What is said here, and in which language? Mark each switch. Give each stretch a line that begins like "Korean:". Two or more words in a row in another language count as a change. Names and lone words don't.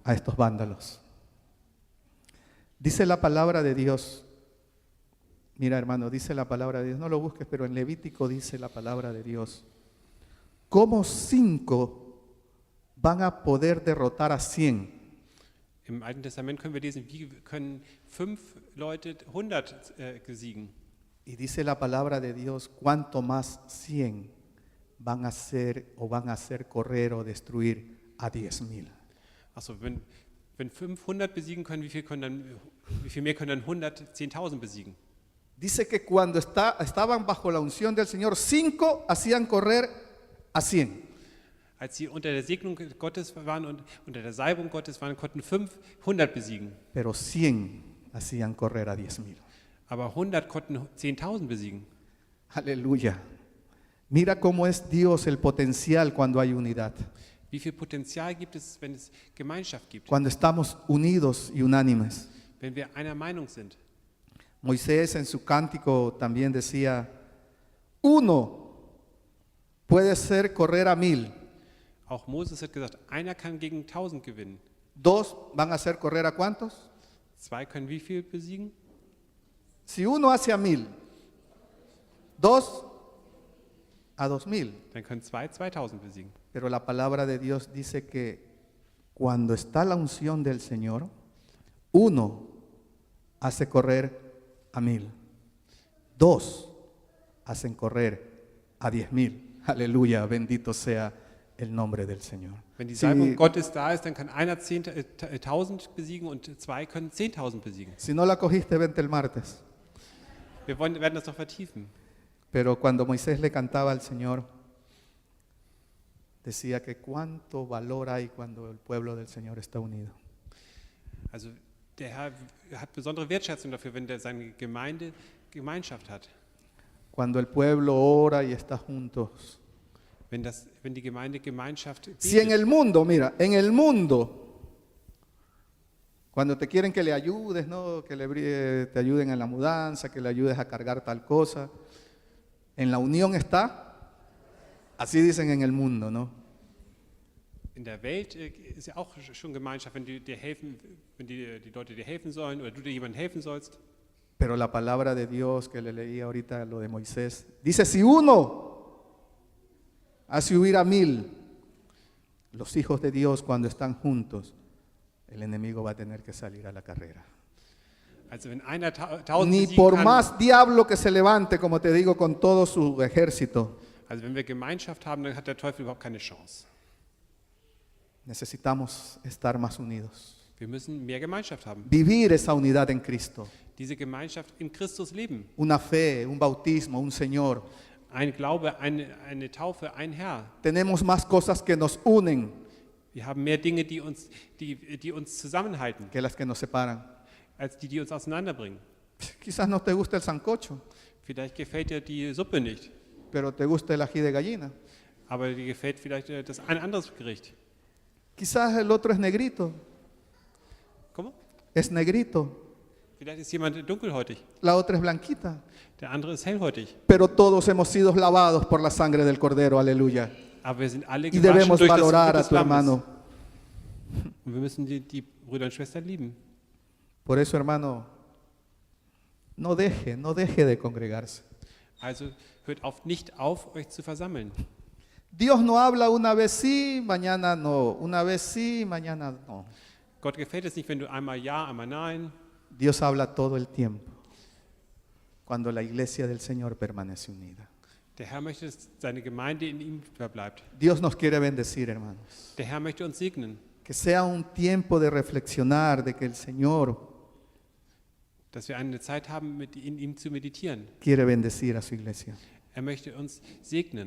Spanish: A estos vándalos. Dice la palabra de Dios, Mira, hermano, dice la palabra de Dios, no lo busques, pero en Levítico dice la palabra de Dios. ¿Cómo 5 van a poder derrotar a 100?
German: Im Alten Testament können wir lesen, wie können 5 Leute 100 besiegen.
Spanish: Y dice la palabra de Dios, cuánto más 100 van a hacer correr o destruir a 10,000.
German: Achso, wenn 500 besiegen können, wie viel mehr können dann 100 10.000 besiegen?
Spanish: Dice que cuando estaban bajo la unción del Señor, 5 hacían correr a 100.
German: Als sie unter der Segnung Gottes waren und unter der Salbung Gottes waren, konnten 500 besiegen.
Spanish: Pero 100 hacían correr a 10,000.
German: Aber 100 konnten 10.000 besiegen.
Spanish: Aleluya. Mira cómo es Dios el potencial cuando hay unidad.
German: Wie viel Potenzial gibt es, wenn es Gemeinschaft gibt,
Spanish: Cuando estamos unidos y unánimes.
German: wenn wir einer Meinung sind?
Spanish: Moisés en su cántico también decía, 1 puede ser correr a 1,000,
German: Auch Moses hat gesagt, einer kann gegen 1000 gewinnen.
Spanish: 2 van a hacer correr a ¿cuántos?
German: 2 können wie viel besiegen?
Spanish: Si 1 hace a 1,000, 2 a 2,000.
German: Dann können 2 2000 besiegen.
Spanish: Pero la palabra de Dios dice que cuando está la unción del Señor, 1 hace correr a 1,000, 2 hacen correr a 10,000. Aleluya, bendito sea el nombre del Señor.
German: Wenn die
Spanish: Si,
German: Salbung Gottes da ist, dann kann einer 1000 besiegen und 2 können 10.000 besiegen.
Spanish: si no la cogiste, vente el martes.
German: Wir werden das noch vertiefen.
Spanish: Pero cuando Moisés le cantaba al Señor, decía que cuánto valor hay cuando el pueblo del Señor está unido.
German: Also der Herr hat besondere Wertschätzung dafür, wenn seine Gemeinde Gemeinschaft hat.
Spanish: Cuando el pueblo ora y está juntos.
German: Wenn die Gemeinde Gemeinschaft
Spanish: Si en
German: bietet.
Spanish: el mundo, mira, en el mundo, cuando te quieren que le ayudes, ¿no? Te ayuden en la mudanza, que le ayudes a cargar tal cosa, en la unión está, así dicen en el mundo, ¿no?
German: In der Welt ist ja auch schon Gemeinschaft, wenn die dir helfen, wenn die Leute dir helfen sollen oder du dir jemandem helfen sollst.
Spanish: Pero la palabra de Dios que le leí ahorita, lo de Moisés, dice, si 1 hace huir a 1,000, los hijos de Dios cuando están juntos, el enemigo va a tener que salir a la carrera.
German: Also wenn einer 1000
Spanish: Ni
German: besiegen
Spanish: por
German: kann,
Spanish: más diablo que se levante, como te digo, con todo su ejército,
German: also wenn wir Gemeinschaft haben, dann hat der Teufel überhaupt keine Chance.
Spanish: necesitamos estar más unidos.
German: Wir müssen mehr Gemeinschaft haben.
Spanish: Vivir esa unidad en Cristo.
German: Diese Gemeinschaft in Christus leben.
Spanish: Una fe, un bautismo, un Señor.
German: Ein Glaube, eine Taufe, ein Herr.
Spanish: Tenemos más cosas que nos unen
German: Wir haben mehr Dinge, die uns zusammenhalten,
Spanish: que las que nos separan.
German: als die uns auseinanderbringen.
Spanish: Quizás no te guste el sancocho,
German: Vielleicht gefällt dir die Suppe nicht,
Spanish: pero te gusta el ají de gallina.
German: aber dir gefällt vielleicht ein anderes Gericht.
Spanish: Quizás el otro es negrito,
German: Komm,
Spanish: es negrito.
German: vielleicht ist jemand dunkelhäutig,
Spanish: La otra es blanquita.
German: der andere ist hellhäutig.
Spanish: Pero todos hemos sido lavados por la sangre del Cordero, aleluya.
German: Aber wir sind alle
Spanish: Y
German: gewaschen
Spanish: debemos
German: durch das
Spanish: valorar
German: Blut
Spanish: a
German: des
Spanish: tu
German: Lammes.
Spanish: hermano.
German: Und wir müssen die Brüder und Schwestern lieben.
Spanish: Por eso, hermano, no deje de congregarse.
German: Also hört nicht auf, euch zu versammeln.
Spanish: Dios no habla una vez sí, mañana no. Una vez sí, mañana no.
German: Gott gefällt es nicht, wenn du einmal ja, einmal nein.
Spanish: Dios habla todo el tiempo. Cuando la iglesia del Señor permanece unida.
German: Der Herr möchte, dass seine Gemeinde in ihm verbleibt.
Spanish: Dios nos quiere bendecir, hermanos.
German: Der Herr möchte uns segnen,
Spanish: Que sea un tiempo de reflexionar de que el Señor
German: dass wir eine Zeit haben, in ihm zu meditieren.
Spanish: quiere bendecir a su iglesia.
German: Er möchte uns segnen,